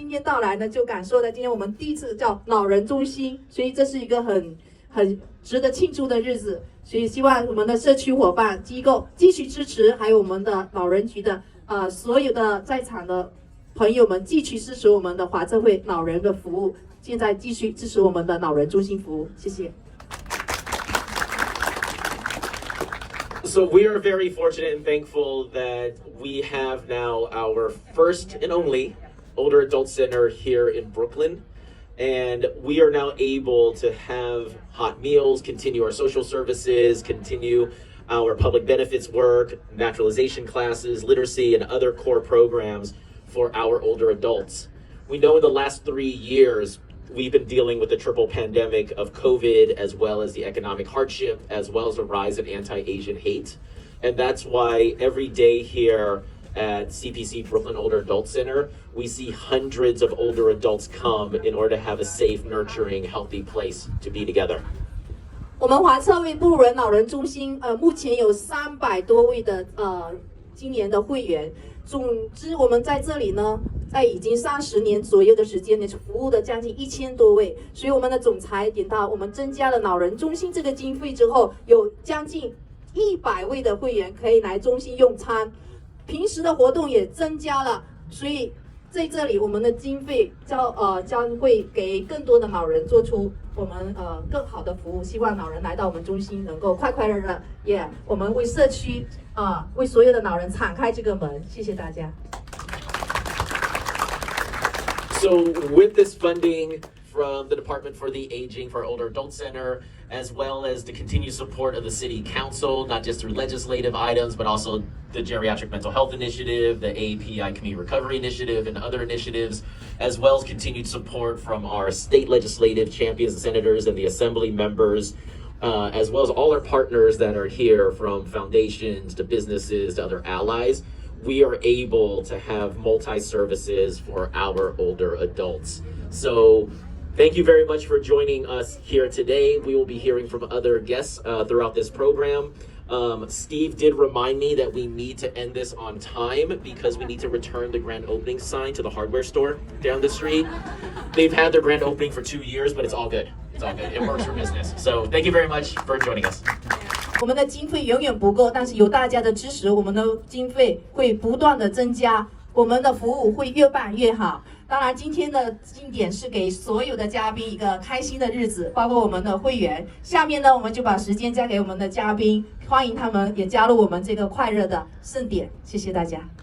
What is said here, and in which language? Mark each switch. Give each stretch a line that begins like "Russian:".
Chinese: 到来呢，就感受到今天我们第一次叫老人中心，所以这是一个很值得庆祝的日子，所以希望我们的社区伙伴机构继续支持，还有我们的老人局的所有的在场的朋友们继续支持我们的华策会老人的服务，现在继续支持我们的老人中心服务，谢谢。
English: So we are very fortunate and thankful that we have now our first and only older adult center here in Brooklyn. And we are now able to have hot meals, continue our social services, continue our public benefits work, naturalization classes, literacy, and other core programs for our older adults. We know in the last 3 years, we've been dealing with the triple pandemic of COVID, as well as the economic hardship, as well as the rise in anti-Asian hate. And that's why every day here at CPC Brooklyn Older Adult Center, we see hundreds of older adults come in order to have a safe, nurturing, healthy place to be together.
Chinese: 我们华策会布鲁人老人中心目前有300多位的今年的会员，总之我们在这里呢，在已经30年左右的时间呢，服务的将近1000多位，所以我们的总裁点到，我们增加了老人中心这个经费之后，有将近100位的会员可以来中心用餐，平时的活动也增加了，所以在这里我们的经费将会给更多的老人做出我们更好的服务，希望老人来到我们中心能够快快乐乐，也我们为社区为所有的老人敞开这个门，谢谢大家。
English: So with this funding from the Department for the Aging for our Older Adult Center, as well as the continued support of the City Council, not just through legislative items, but also the Geriatric Mental Health Initiative, the AAPI Community Recovery Initiative, and other initiatives, as well as continued support from our state legislative champions and senators and the assembly members, as well as all our partners that are here, from foundations to businesses to other allies. We are able to have multi-services for our older adults. So thank you very much for joining us here today. We will be hearing from other guests throughout this program. Steve did remind me that we need to end this on time because we need to return the grand opening sign to the hardware store down the street. They've had their grand opening for 2 years, but it's all good. It's all good. It works for business. So thank you very much for joining us.
Chinese: 我们的经费永远不够，但是有大家的支持，我们的经费会不断的增加，我们的服务会越办越好。当然，今天的庆典是给所有的嘉宾一个开心的日子，包括我们的会员。下面呢，我们就把时间交给我们的嘉宾，欢迎他们也加入我们这个快乐的盛典。谢谢大家。